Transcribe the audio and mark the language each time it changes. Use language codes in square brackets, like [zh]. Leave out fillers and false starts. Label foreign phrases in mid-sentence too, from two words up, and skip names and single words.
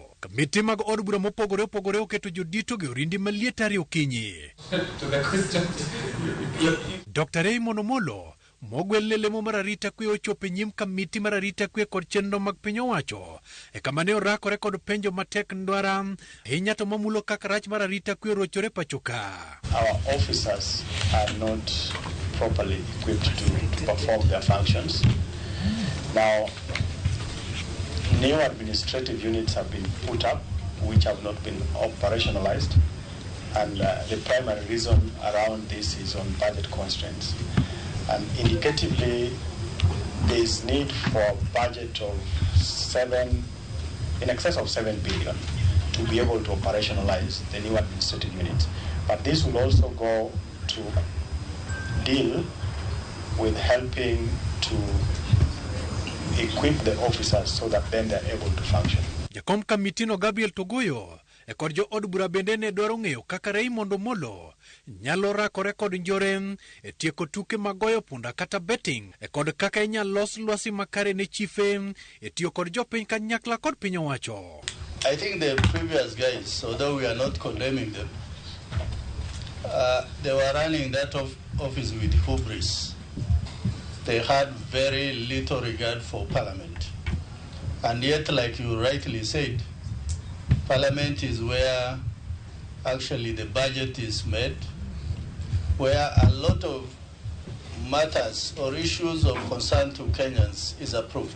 [luo] Komiti mag od bura mopogore opogore oketo jodito gi orindi maliet ari okinyi. Dr. Ramogi mogwel lemo mar arita kwe ochopo nyim komiti mar arita kwe kod chenro mag piny owacho kama ne orakore kod penjo matek ndwara ahinya to mamulo kaka rach mar arita kwe rochore pachoka. [en] Our officers are not properly equipped to perform their functions. Now, new administrative units have been put up which have not been operationalized, and the primary reason around this is on budget constraints. And indicatively, there is need for a budget of in excess of 7 billion to be able to operationalize the new administrative units. But this will also go to deal with helping to equip the officers so that then they're able to function. [luo] Jakom Kamitino Gabriel Togoyo kod jo od bura bende ne dwaro ng'eyo kaka Ramogi nyalo rakore kod njore tieko tuke magoyo punda kata betting kod kaka inyalo los lwasi makare ne chife tiyo kod jopiny kanyakla kod piny owacho. [en] I think the previous guys, although we are not condemning them, they were running that office with hubris. They had very little regard for Parliament. And yet, like you rightly said, Parliament is where actually the budget is made, where a lot of matters or issues of concern to Kenyans is approved.